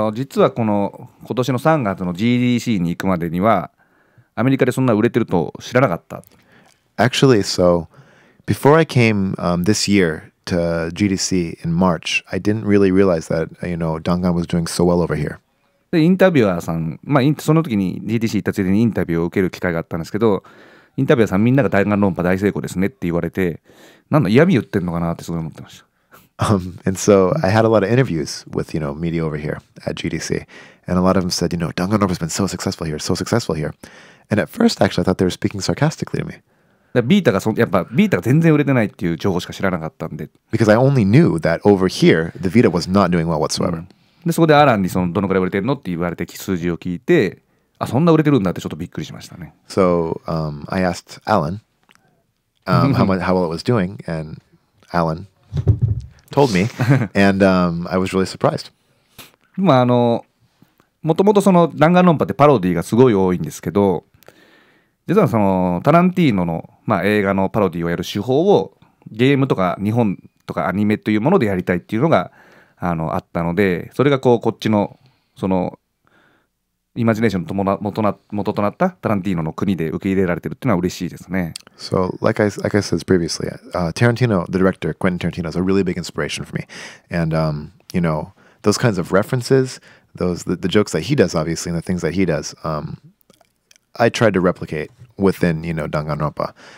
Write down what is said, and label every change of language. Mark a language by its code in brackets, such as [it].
[ja] 実は今年の3月の GDC に行くまでにはアメリカでそんな売れてると知らなかった。 [en] Actually, so before I came this year to GDC in March, I didn't really realize that Dangan was doing so well over here. [ja] でインタビュアーさん、その時に GDC 行ったついでにインタビューを受ける機会があったんですけど、インタビュアーさんみんなが弾丸論破大成功ですねって言われて、なんだ嫌味言ってんのかなってすごい思ってました。 [en] And so I had a lot of interviews with media over here at GDC, and a lot of them said, Danganronpa has been so successful here, so successful here. And at first, actually, I thought they were speaking sarcastically to me. [ja] ビータが全然売れてないっていう情報しか知らなかったんで。 [en] Because I only knew that over here, the Vita was not doing well whatsoever. [ja] でそこでアランにどのくらい売れてるのって言われて数字を聞いて、そんな売れてるんだってちょっとびっくりしましたね。 [en] So I asked Alan how well it was doing, and Alan told me, and I was really surprised. [ja] もともと弾丸論破ってパロディがすごい多いんですけど、実はタランティーノの、映画のパロディをやる手法をゲームとか日本とかアニメというものでやりたいっていうのがあったので、それがこっちのイマジネーションの元となったタランティーノの国で受け入れられてるっていうのは嬉しいですね。 [en] So, like I said previously, Tarantino, the director, Quentin Tarantino, is a really big inspiration for me. And, those kinds of references, the jokes that he does, obviously, and the things that he does, I tried to replicate within, Danganronpa.